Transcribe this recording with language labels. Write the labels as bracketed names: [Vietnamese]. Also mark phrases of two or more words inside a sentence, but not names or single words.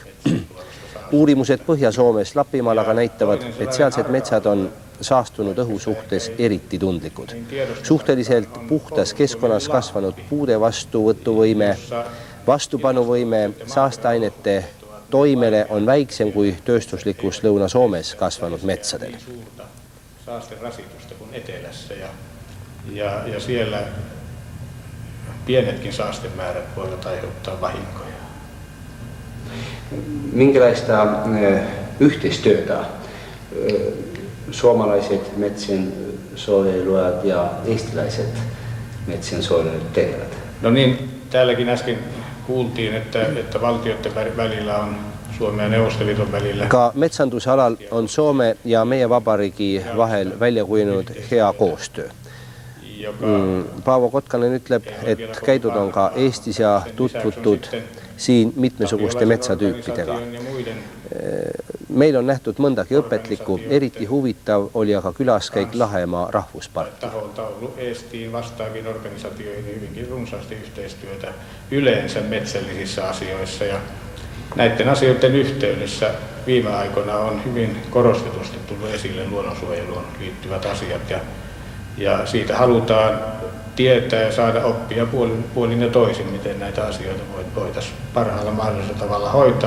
[Estonian] Uurimused Põhja-Soomes Lapimaal aga näitavad, et sealsed metsad on saastunud õhu suhtes eriti tundlikud. Suhteliselt puhtas keskkonnas kasvanud puude vastuvõtuvõime, vastupanuvõime saasteainete toimele on väiksem kui tööstuslikus Lõuna-Soomes kasvanud metsadel. [Finnish] Saasterasitusta kuin etelässä ja siellä pienetkin saastemäärät voivat aiheuttaa vahinkoja. Minkälaista yhteistyötä suomalaiset metsien suojelijat ja eestiläiset metsien suojelijat tekevät? No niin, täälläkin äsken kuultiin, että valtioiden välillä on Suomen ja Neuvostoliiton välillä. [Estonian] Ka metsandusalal on Soome ja meie vabariigi vahel välja kujunenud hea koostöö. Paavo Kotkanen ütleb, et käidud on ka Eestis ja tutvutud siin mitmesuguste metsatüüpidega. Meil on nähtud mõndagi õpetlikku, eriti huvitav oli aga külaskäik Lahemaa rahvusparki. [Finnish] Taholta on ollut Eestiin vastaaviin organisaatioihin hyvinkin runsaasti yhteistyötä yleensä metsällisissä asioissa ja näiden asioiden yhteydessä viime aikoina on hyvin korostetusti tullut esille luonnonsuojeluun liittyvät asiat ja siitä halutaan tietää ja saada oppia puolin ja toisin, miten näitä asioita voitaisiin parhaalla mahdollisella tavalla hoitaa.